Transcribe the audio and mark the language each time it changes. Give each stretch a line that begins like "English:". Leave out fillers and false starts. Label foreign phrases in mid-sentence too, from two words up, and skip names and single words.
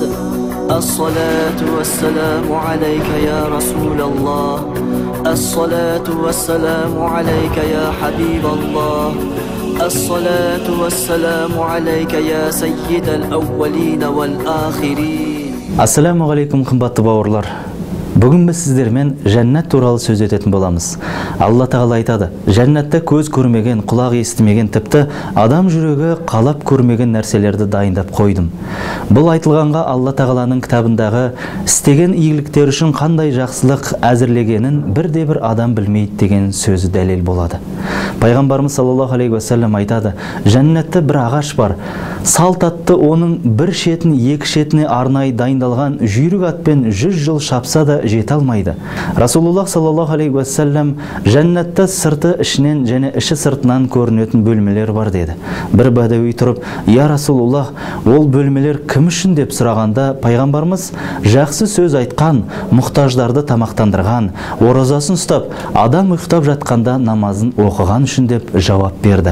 Arabic: الصلاة والسلام عليك يا رسول الله. الصلاة والسلام عليك يا حبيب الله. الصلاة والسلام عليك يا سيد الأولين والآخرين. السلام عليكم,
Kazakh: қымбатты бауырлар. Бүгін біз сіздермен жәннат туралы сөз ететін боламыз. Алла тағала айтады: жәннатта көз көрмеген, құлақ естімеген, тіпті адам жүрегі қалап көрмеген нәрселерді дайындап қойдым. Бұл айтылғанға Алла тағаланың кітабындағы істеген игіліктер үшін қандай жақсылық әзірлегенін бірде-бір адам білмейді деген сөзі дәлел болады. Пайғамбарымыз
Arabic: صلى الله عليه وسلم
Kazakh: айтады: жәннатта бір ағаш бар. Салт атты оның бір шетін екі шетіне арнайы дайындалған жүйрік атпен 100 жыл шапса да жете алмайды. Расулуллах
Arabic: صلى الله عليه وسلم
Kazakh: жәннатта сырты ішінен және іші сыртынан көрінетін бөлмелер бар деді. Бір бәдәуи тұрып:
Arabic: "يا رسول الله,
Kazakh: ол бөлмелер кім үшін?" деп сұрағанда, пайғамбарымыз жақсы сөз айтқан, мұқтаждарды тамақтандырған, оразасын ұстап, адам ұйықтап жатқанда намазын оқыған үшін деп жауап берді.